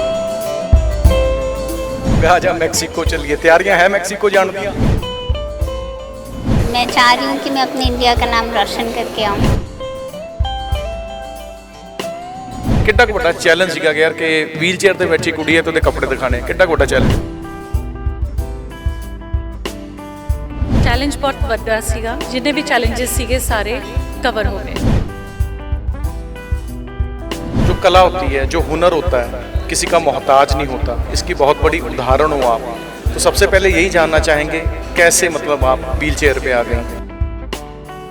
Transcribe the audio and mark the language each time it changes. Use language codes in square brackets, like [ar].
[pa] है आजा मैक्सिको चलिए, तैयारियां हैं मैक्सिको जाने दियां? [hi] मैं चाह रही हूँ कि मैं अपने इंडिया का नाम रोशन करके आऊँ। [pa] किड्डा क ਵੱਡਾ ਚੈਲੰਜ ਸੀਗਾ ਯਾਰ ਕਿ ਵੀਲ ਚੇਅਰ ਤੇ ਬੈਠੀ ਕੁੜੀ ਹੈ ਤੇ ਉਹਦੇ ਕੱਪੜੇ ਦਿਖਾਣੇ, ਕਿੱਡਾ ਕੁ ਵੱਡਾ ਚੈਲੰਜ? [hi] चैलेंज बहुत [pa] ਵੱਡਾ ਸੀਗਾ, [hi] जितने भी चैलेंजेस ਸੀਗੇ सारे कवर हो गए। जो कला होती है, जो हुनर होता है, किसी का मोहताज नहीं होता, इसकी बहुत बड़ी उदाहरण हो आप। तो सबसे पहले यही जानना चाहेंगे कैसे मतलब आप व्हील चेयर पे आ गई?